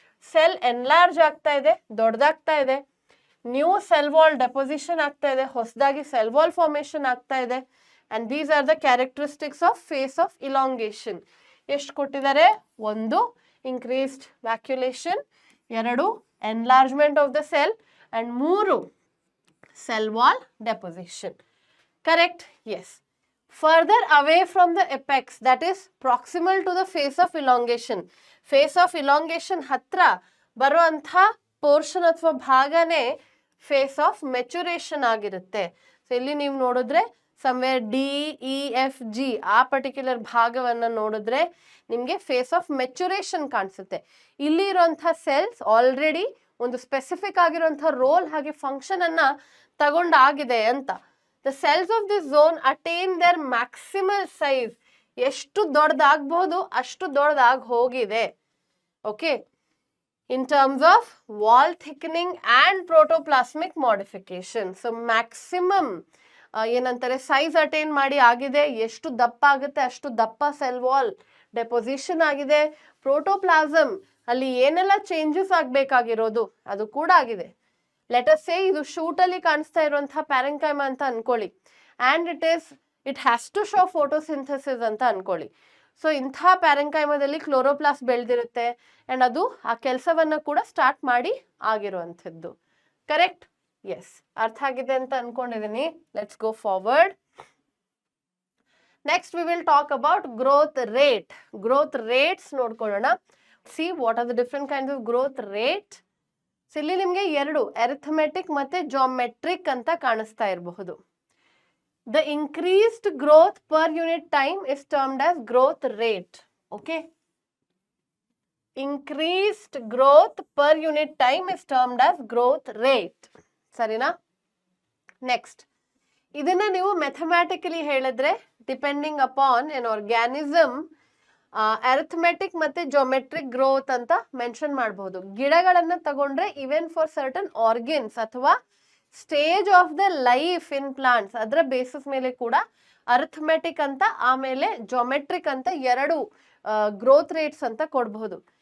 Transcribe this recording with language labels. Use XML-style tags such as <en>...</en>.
<kn>Cell enlarge ಆಗ್ತಾ ಇದೆ, ದೊಡ್ಡದಾಗ್ತಾ ಇದೆ, ನ್ಯೂ ಸೆಲ್ ವಾಲ್ ಡೆಪೋಸಿಷನ್ ಆಗ್ತಾ ಇದೆ, ಹೊಸದಾಗಿ ಸೆಲ್ ವಾಲ್ ಫಾರ್ಮೇಶನ್ ಆಗ್ತಾ ಇದೆ.</kn> <en>And these are the characteristics of face of elongation.</en> <kn>ಎಷ್ಟು ಕೊಟ್ಟಿದ್ದಾರೆ?</kn> <en>1 increased vacuolation, 2 enlargement of the cell, and 3 cell wall deposition. Correct? Yes. Further away from the apex, that is proximal to the face of elongation.</en> <kn>Face of elongation ಹತ್ರ ಬರುವಂಥ portion ಅಥವಾ ಭಾಗನೇ face of maturation ಆಗಿರುತ್ತೆ. So ಇಲ್ಲಿ ನೀವು ನೋಡಿದ್ರೆ somewhere D E F G ಆ particular ಭಾಗವನ್ನ ನೋಡಿದ್ರೆ ನಿಮಗೆ ಫೇಸ್ ಆಫ್ ಮೆಚುರೇಷನ್ ಕಾಣಿಸುತ್ತೆ. ಇಲ್ಲಿ ಇರುವಂಥ ಸೆಲ್ಸ್ ಆಲ್ರೆಡಿ ಒಂದು ಸ್ಪೆಸಿಫಿಕ್ ಆಗಿರುವಂಥ ರೋಲ್ ಹಾಗೆ ಫಂಕ್ಷನ್ ಅನ್ನ ತಗೊಂಡಾಗಿದೆ ಅಂತ.</kn> <en>The cells of this zone attain their maximal size.</en> <kn>ಎಷ್ಟು ದೊಡ್ಡದಾಗಬಹುದು ಅಷ್ಟು ದೊಡ್ಡದಾಗಿ ಹೋಗಿದೆ.</kn> <en>Okay, in terms of wall thickening and protoplasmic modification.</en> <kn>So maximum ಏನಂತಾರೆ ಸೈಜ್ ಅಟೈನ್ ಮಾಡಿ ಆಗಿದೆ. ಎಷ್ಟು ದಪ್ಪ ಆಗುತ್ತೆ ಅಷ್ಟು ದಪ್ಪ ಸೆಲ್ ವಾಲ್ ಡೆಪೋಸಿಷನ್ ಆಗಿದೆ. ಪ್ರೋಟೋಪ್ಲಾಸಮ್ ಅಲ್ಲಿ ಏನೆಲ್ಲ ಚೇಂಜಸ್ ಆಗಬೇಕಾಗಿರೋದು ಅದು ಕೂಡ ಆಗಿದೆ. ಲೆಟ್ ಅಸ್ ಸೇ ಇದು ಶೂಟ್ ಅಲ್ಲಿ ಕಾಣಿಸ್ತಾ ಇರುವಂತಹ ಪ್ಯಾರೆಂಕೈಮ ಅಂತ ಅನ್ಕೊಳ್ಳಿ,</kn> <en>and it has to show photosynthesis</en> <kn>ಅಂತ ಅನ್ಕೊಳ್ಳಿ. ಸೊ ಇಂಥ ಪ್ಯಾರೆಂಕೈಮದಲ್ಲಿ ಕ್ಲೋರೋಪ್ಲಾಸ್ಟ್ ಬೆಳೆದಿರುತ್ತೆ ಅಂಡ್ ಅದು ಆ ಕೆಲಸವನ್ನ ಕೂಡ ಸ್ಟಾರ್ಟ್ ಮಾಡಿ ಆಗಿರುವಂಥದ್ದು. ಕರೆಕ್ಟ್? ಎಸ್, ಅರ್ಥ ಆಗಿದೆ ಅಂತ ಅನ್ಕೊಂಡಿದೀನಿ.</kn> <en>Let's go forward. Next we will talk about growth rate.</en> <kn>Growth rates ನೋಡ್ಕೊಳ್ಳೋಣ.</kn> <en>See what are the different kinds of growth rate.</en> <kn>ಇಲ್ಲಿ ನಿಮ್ಗೆ ಎರಡು, ಅರಿಥಮೆಟಿಕ್ ಮತ್ತೆ ಜಾಮೆಟ್ರಿಕ್ ಅಂತ ಕಾಣಿಸ್ತಾ ಇರಬಹುದು.</kn> <en>The increased growth per unit time is termed as growth rate. Okay, increased growth per unit time is termed as growth rate.</en> <kn>ಸರಿನಾ? Next, ಇದನ್ನ ನೀವು ಮ್ಯಾಥಮ್ಯಾಟಿಕಲಿ ಹೇಳಿದ್ರೆ depending upon an organism arithmetic ಮತ್ತೆ ಜೋಮೆಟ್ರಿಕ್ growth ಅಂತ mention ಮಾಡಬಹುದು. ಗಿಡಗಳನ್ನ ತಗೊಂಡ್ರೆ</kn> <en>even for certain organs ಅಥವಾ stage of the life in plants</en> <kn>ಅದರ ಬೇಸಿಸ್ ಮೇಲೆ ಕೂಡ ಅರಿಥಮೆಟಿಕ್ ಅಂತ ಆಮೇಲೆ ಜೋಮೆಟ್ರಿಕ್ ಅಂತ ಎರಡು ಗ್ರೋತ್ ರೇಟ್ಸ್ ಅಂತ ಕೊಡಬಹುದು.</kn>